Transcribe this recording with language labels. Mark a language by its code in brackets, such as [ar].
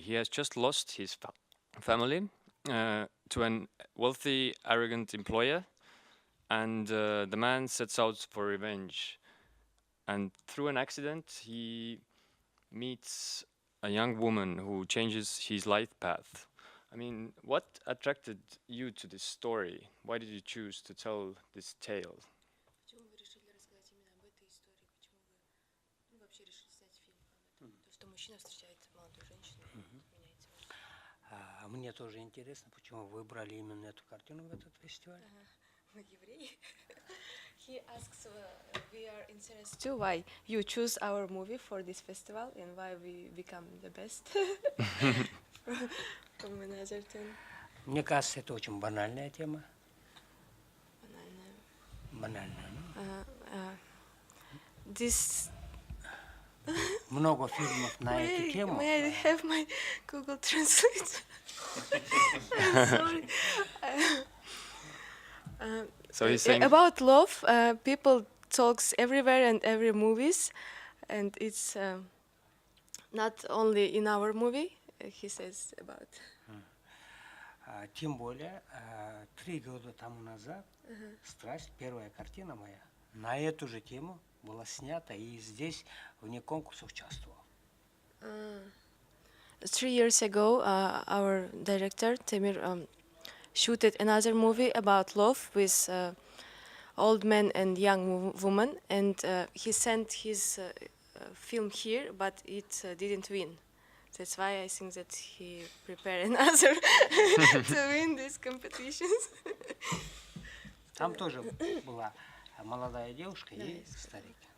[en] He has just lost his family to an wealthy, arrogant employer, and the man sets out for revenge. And through an accident, he meets a young woman who changes his life path. I mean, what attracted you to this story? Why did you choose to tell this tale? [ru] Почему вы решили рассказать именно об этой истории? Почему вы вообще решили снять фильм об этом? То, что мужчина встречает молодую женщину и меняется. Мне тоже интересно, почему вы выбрали именно эту картину в этот фестиваль. Мы евреи. [en] He asks, we are interested too, why you choose our movie for this festival and why we become the best from another thing. [ru] Мне кажется, это очень банальная тема. Банальная. Банальная. [en] This. [ru] Много фильмов на эту тему. [en] May I have my Google Translate? I'm sorry. So he's saying about love, people talks everywhere and every movies, and it's not only in our movie. He says about. [ru] Тем более, 3 года тому назад «Страсть», первая картина моя, на эту же тему была снята и здесь вне конкурса участвовал. [en] 3 years ago, our director Temirbek shooted another movie about love with old man and young woman, and he sent his film here, but it didn't win. That's why I think that he prepared another to win these competitions. [ru] Там тоже была молодая девушка и старик.